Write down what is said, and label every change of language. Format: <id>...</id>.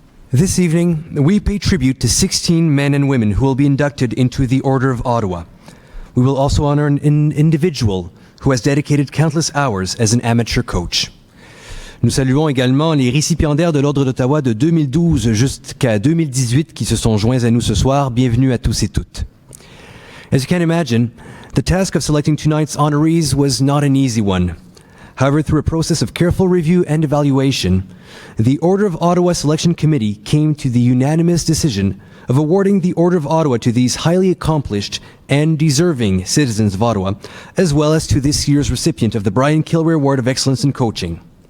<en>This evening, we pay tribute to 16 men and women who will be inducted into the Order of Ottawa. We will also honor an individual who has dedicated countless hours as an amateur coach.</en> <fr>Nous saluons également les récipiendaires de l'Ordre d'Ottawa de 2012 jusqu'à 2018 qui se sont joints à nous ce soir. Bienvenue à tous et toutes.</fr> <en>As you can imagine, the task of selecting tonight's honorees was not an easy one. However, through a process of careful review and evaluation, the Order of Ottawa Selection Committee came to the unanimous decision of awarding the Order of Ottawa to these highly accomplished and deserving citizens of Ottawa, as well as to this year's recipient of the Brian Kilray Award of Excellence in Coaching.</en>